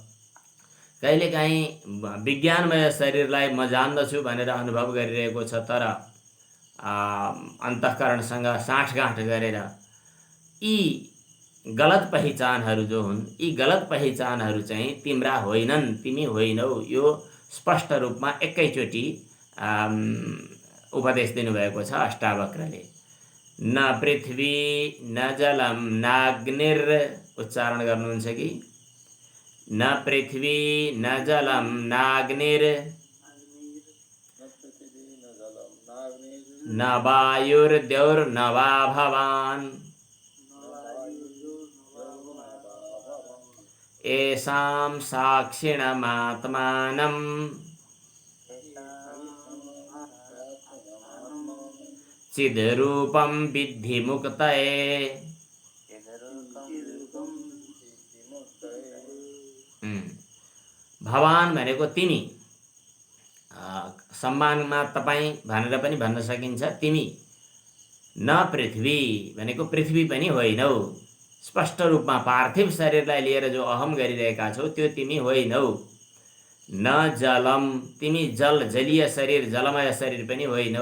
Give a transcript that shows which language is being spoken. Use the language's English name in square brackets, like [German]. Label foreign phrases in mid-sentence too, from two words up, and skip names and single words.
[Nepali] कहिलेकाहीँ विज्ञानमय शरीरलाई म जान्दछु भनेर अनुभव गरिरहेको छ, तर अन्तःकरणसँग साँठगाँठ गरेर। यी गलत पहिचानहरू जो हुन्, यी गलत पहिचानहरू चाहिँ तिम्रा होइनन्, तिमी होइनौ, यो स्पष्ट रूपमा एकैचोटि उपदेश दिनुभएको छ अष्टावक्रले। [Sanskrit] न पृथ्वी न जलम नाग्निर, [Nepali] उच्चारण गर्नुहुन्छ कि? [Sanskrit] न पृथ्वी न जलम नाग्निर न वायुर्द्यौर्न वा भवान् येषां साक्षिणमात्मानं चिद्रूपं विद्धि मुक्तये। [Nepali] भवान भनेको तिमी, सम्मानमा तपाईँ भनेर पनि भन्न सकिन्छ। तिमी न पृथ्वी भनेको पृथ्वी पनि होइनौ। स्पष्ट रूपमा पार्थिव शरीरलाई लिएर जो अहम गरिरहेका छौ त्यो तिमी होइनौ। [Sanskrit] न जलम, [Nepali] तिमी जल जलीय शरीर जलमय शरीर पनि होइनौ।